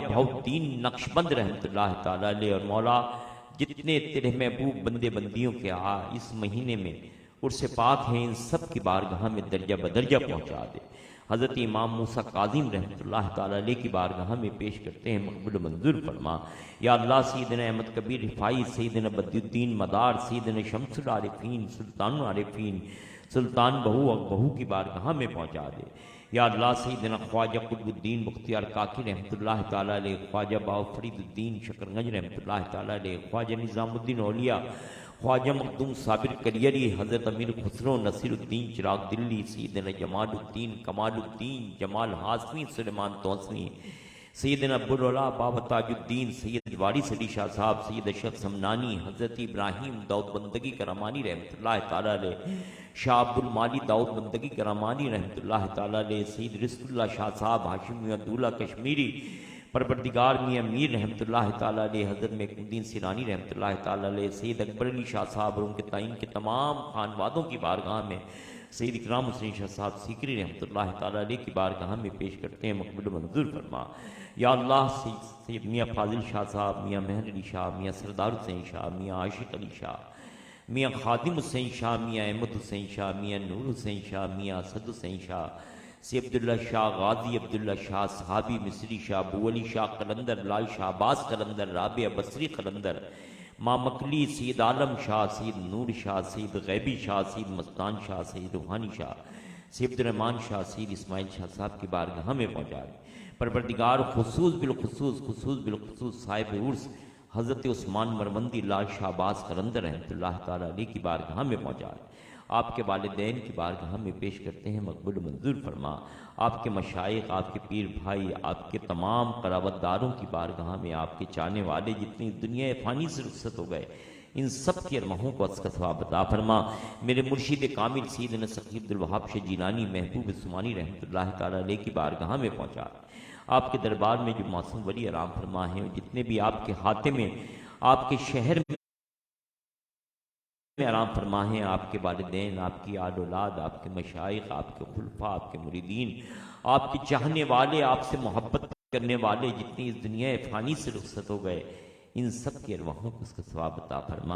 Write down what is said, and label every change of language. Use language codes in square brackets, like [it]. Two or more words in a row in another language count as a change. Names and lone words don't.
[hi] बहुद्दीन नक्शबंद [ar] رحمة الله تعالى عليه [hi] और मौला जितने तेरे महबूब बंदे बंदियों के इस महीने में उर्स पाक हैं इन सब की बारगाह में दर्जा बदर्जा पहुँचा दे हज़रत इमाम मूसा काज़िम [ar] رحمة الله تعالى عليه [hi] की बारगाह में पेश करते हैं मकबूल मंजूर फरमा या अल्लाह सैयदना अहमद कबीर रिफाई सैयदना बद्रुद्दीन मदार सैयदना शम्सुल आरिफीन सुल्तानुल आरिफीन सुल्तान बहू की बारगाह में पहुँचा दे या अल्लाह सैयदना ख्वाजा कुतुबुद्दीन बख्तियार काकी [ar] رحمة الله تعالى عليه, [hi] ख्वाजा बाव फरीदुद्दीन शकरगंज [ar] رحمة الله تعالى عليه, [hi] ख्वाजा निज़ामुद्दीन औलिया, ख्वाजा मखदूम साबिर करियरी, हज़रत अमीर खुसरो नसीरुद्दीन चिराग दिल्ली, सैयदना जमालुद्दीन कमालुद्दीन जमाल हाशमी सुलेमान तौसनी, सैयदना अब्दुल बाबा ताजुद्दीन, सैयद वारिस अली शाह साहब, सैयद अशरफ समनानी, हज़रत इब्राहीम दाऊद बंदगी करामानी [ar] رحمة الله تعالى عليه, [hi] शाह अब्दुल माली दाऊद बंदगी करामानी [ar] رحمة الله تعالى عليه, [hi] सैयद रिज़कुल्लाह शाह साहब, हाशिम मियां दूल्हा कश्मीरी, परवरदिगार मियां मीर [ar] رحمة الله تعالى عليه, [hi] हज़रत महमूद्दीन सिरानी [ar] رحمة الله تعالى عليه, [hi] सैयद अकबर अली शाह साहब और उनके ताइन के तमाम खानवादों की बारगाह में सैयद इकराम हुसैन शाह साहब सीकरी [ar] رحمة الله تعالى عليه [hi] की बारगाह में पेश करते हैं, मकबूल मंजूर फरमा। या अल्लाह सैयद मियाँ फाजिल शाह साहब, मियाँ मेहर अली शाह, मियाँ सरदार हुसैन शाह, मियाँ आशिक अली शाह, मियाँ खादिम हुसैन शाह, मियाँ अहमद हुसैन शाह, मियाँ नूर हुसैन शाह, मियाँ असद हुसैन शाह, सैयद अब्दुल्ला शाह, गाजी अब्दुल्ला शाह, सहाबी मिस्री शाह, अबू अली शाह कलंदर, लाल शाह अब्बास कलंदर, राबिया बसरी कलंदर, माँ मकली, सैयद आलम शाह, सैयद नूर शाह, सैयद गैबी शाह, सैयद मस्तान शाह, सैयद रूहानी शाह, सैयद अब्दुर्रहमान शाह, सैयद इस्माइल शाह साहब की बारगाह में पहुँचाए। परवरदिगार खुसूस बिलखुसूस साहिब उर्स हज़रत उस्मान मरवंदी लाल शाहबाज कलंदर [ar] رحمة الله تعالى عليه [hi] की बारगाह में पहुँचाए। आपके वालिदैन की बारगाह में पेश करते हैं, मकबूल मंजूर फरमा। आपके मशाइख, आपके पीर भाई, आपके तमाम करावतदारों की बारगाह में आपके चाहने वाले जितनी दुनिया फ़ानी से रुखसत हो गए, इन सब की अरमाहों को अस्का सवाब अता फरमा। मेरे मुर्शिद कामिल सैयदना सखी अब्दुल वहाब शाह जीलानी महबूब उस्मानी [ar] رحمة الله تعالى عليه [hi] की बारगाह में पहुँचा। आपके दरबार में जो मासूम वली आराम फरमा हैं, जितने भी आपके हाथे में आपके शहर में आराम फरमा हैं, आपके वालिदैन, आपकी आल औलाद, आपके मशाइख, आपके खुलफा, आपके मुरीदीन, आपके चाहने वाले, आपसे मोहब्बत करने वाले जितनी इस दुनिया फ़ानी से रुखसत हो गए, इन सब के अरवाहों को उसका सवाब अता फरमा।